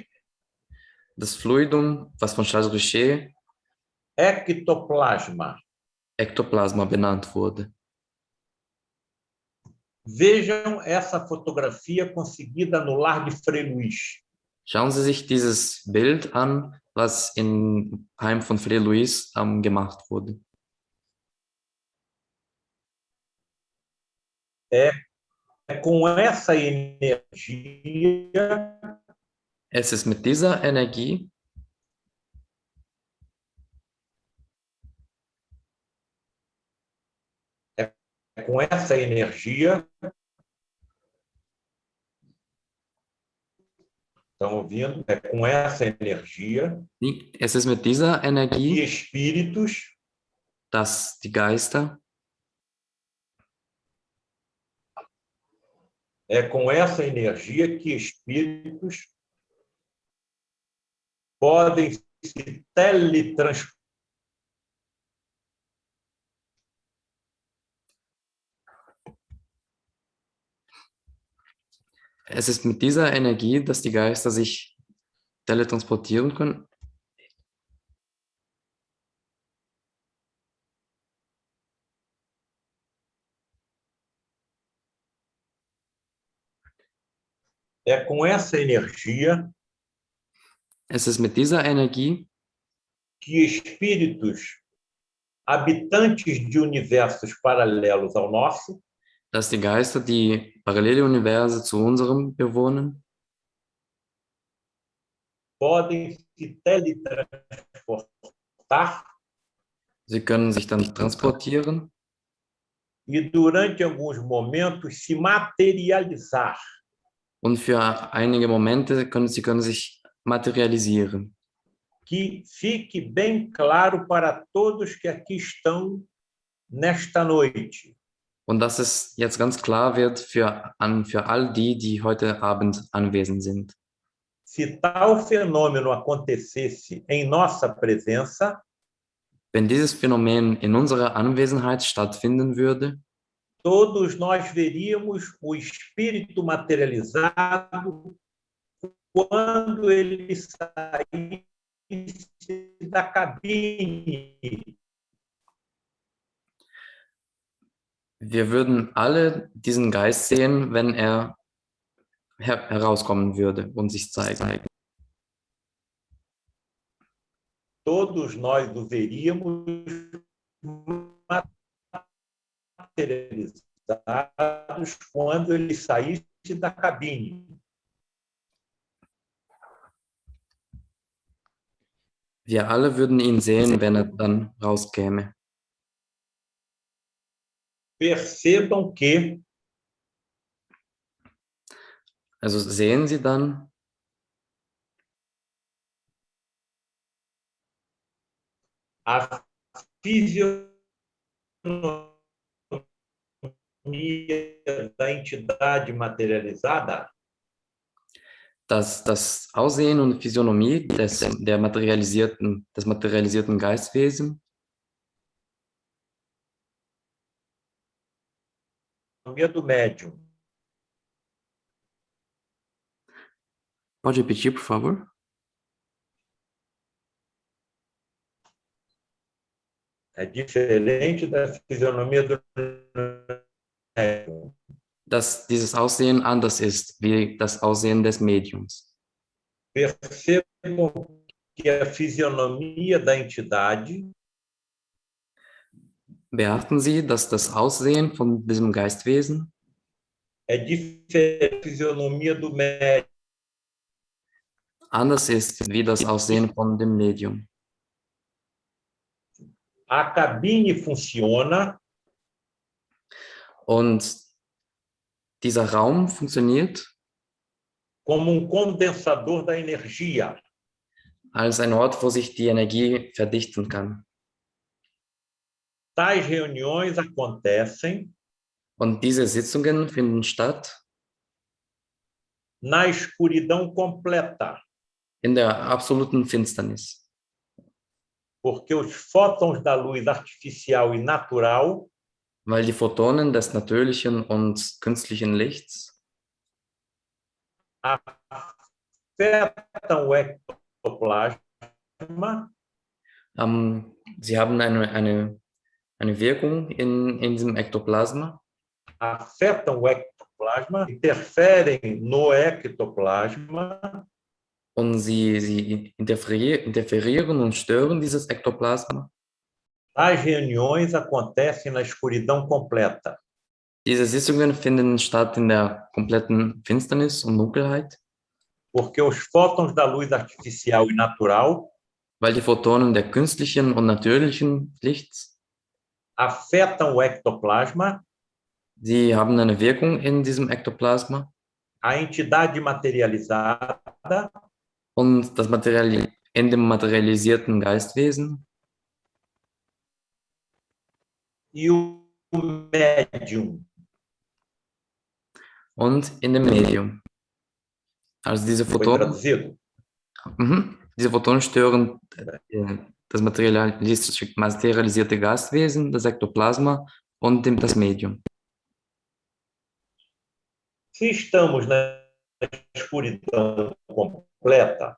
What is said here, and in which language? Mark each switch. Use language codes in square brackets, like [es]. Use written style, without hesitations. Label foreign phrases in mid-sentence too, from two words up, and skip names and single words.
[de] Das Fluidum, was von Charles Richer [pt] ectoplasma. [de] Ektoplasma benannt wurde. [pt] Vejam essa fotografia conseguida no Lar de Frei Luís. [de] Schauen Sie sich dieses Bild an, was im Heim von Frei Luís gemacht wurde. [pt] É com essa energia [de] Es ist mit dieser Energie, [pt] com essa energia. Estão ouvindo? É com essa energia [de] es ist mit dieser [pt] que [de] Energie, [pt] espíritos [de] dass die Geister, [pt] é com essa energia que espíritos podem se teletransportar. [de] es ist mit dieser Energie, dass die Geister sich teletransportieren können. [pt] É com essa energia [de] Es ist mit dieser Energie, [pt] que espíritos habitantes de universos paralelos ao nosso [de] dass die Geister, die parallele Universe zu unserem bewohnen, [pt] podem se teletransportar [de] sie können sich dann transportieren [pt] e durante alguns momentos se materializar. [de] und für einige Momente können sie sich materialisieren. [pt] Que fique bem claro para todos que aqui estão nesta noite. [de] Und dass es jetzt ganz klar wird für all die, die heute Abend anwesend sind. [pt] Se tal fenômeno acontecesse em nossa presença, [de] Wenn dieses Phänomen in unserer Anwesenheit stattfinden würde, [pt] todos nós veríamos o espírito materializado quando ele saísse da cabine. [de] wir würden alle diesen Geist sehen, wenn er herauskommen würde und sich zeigen. [pt] Todos nós o veríamos materializados quando ele saísse da cabine. [de] Wir alle würden ihn sehen, wenn er dann rauskäme. [pt] Percebam que [de] Also sehen Sie dann, [pt] a fisionomia da entidade materializada [de] dass das Aussehen und Physiognomie des materialisierten Geistwesen, [pt] do médium pode repetir, por favor? é diferente da fisionomia do médium. [de] Dass dieses Aussehen anders ist wie das Aussehen des Mediums. [pt] Percebam que a fisionomia da entidade [de] Beachten Sie, dass das Aussehen von diesem Geistwesen [pt] é diferente da fisionomia do médium. [de] anders ist wie das Aussehen von dem Medium. [pt] A cabine funciona [de] Und dieser Raum funktioniert [pt] como condensador da energia. [de] als ein Ort, wo sich die Energie verdichten kann. [pt] Tais reuniões acontecem [de] Und diese Sitzungen finden statt [pt] na escuridão completa, [de] in der absoluten Finsternis, [pt] porque os fótons da luz artificial e natural [de] weil die Photonen des natürlichen und künstlichen Lichts [pt] afetam o ectoplasma [de] sie haben eine Wirkung in diesem Ektoplasma, [pt] afetam o ectoplasma, interferem no ectoplasma [de] und sie interferieren und stören dieses Ektoplasma. [pt] As reuniões acontecem na escuridão completa, [de] Diese Sitzungen finden statt in der kompletten Finsternis und Dunkelheit, [pt] porque os fótons da luz artificial e natural [de] weil die Photonen der künstlichen und natürlichen Lichts, [pt] afetam o ectoplasma, [de] sie haben eine Wirkung in diesem Ektoplasma [pt] a entidade materializada [de] und das in dem materialisierten Geistwesen [pt] e o médium. [de] und in dem Medium. Also diese [pt] Foi [de] Photonen, [pt] traduzido? [de] diese Photonen stören das materialisierte Geistwesen, das Ektoplasma und das Medium. [pt] Se estamos na escuridão completa,